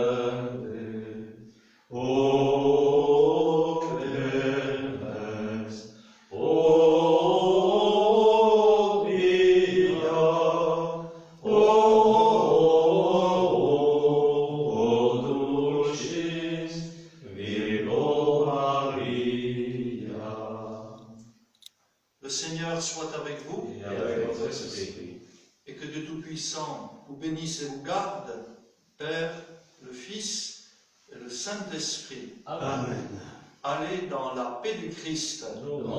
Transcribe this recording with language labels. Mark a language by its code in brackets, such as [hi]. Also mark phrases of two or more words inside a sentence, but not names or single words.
[la] O clemens, o via, o dulcis Virgo Maria. [fr] le Seigneur soit avec vous Et avec votre esprit. et que Dieu Tout-Puissant vous bénisse et vous garde, Père, le Fils et le Saint-Esprit. Amen. Allez dans la paix du Christ.